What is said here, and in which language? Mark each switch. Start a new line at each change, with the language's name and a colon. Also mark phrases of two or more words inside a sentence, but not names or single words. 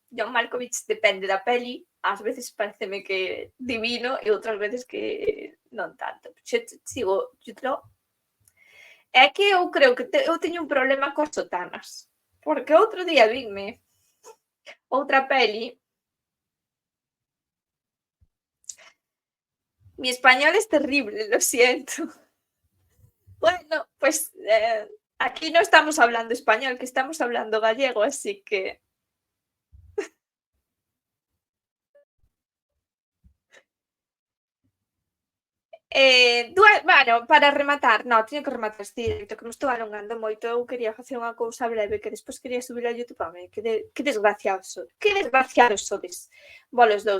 Galician: John Malkovich depende da peli, ás veces pareceme que divino e outras veces que non tanto. Sigo, é que eu creo que eu teño un problema cos sotanas, porque outro día vinme outra peli.
Spanish: Mi español es terrible, lo siento. Bueno, pues aquí no estamos hablando español, que estamos hablando gallego, así que...
Galician: Bueno, para rematar, teño que rematar este directo, que me estou alongando moito. Eu quería facer unha cousa breve que despois quería subir a YouTube. Que desgraciados sodes, vos dous.